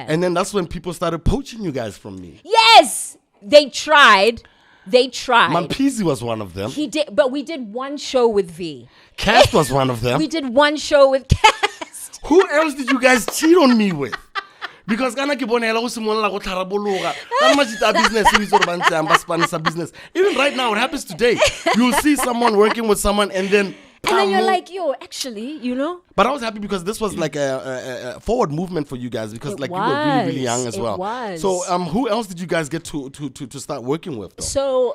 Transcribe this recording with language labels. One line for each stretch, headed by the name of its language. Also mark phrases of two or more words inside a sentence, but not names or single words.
English: And then that's when people started poaching you guys from me. Yes! They tried. Mampizi was one of them. He did, but we did one show with V. Cast was one of them. We did one show with Cast. Who else did you guys cheat on me with?
Tswana: Because kana ke bonela go simolla go tharabologa kana majita
English: business business. Even right now, it happens today. You'll see someone working with someone, and then you're like, yo, actually, you know. But I was happy because this was like a forward movement for you guys, because you were really, really young as well. Was. So who else did you guys get to start working with, though?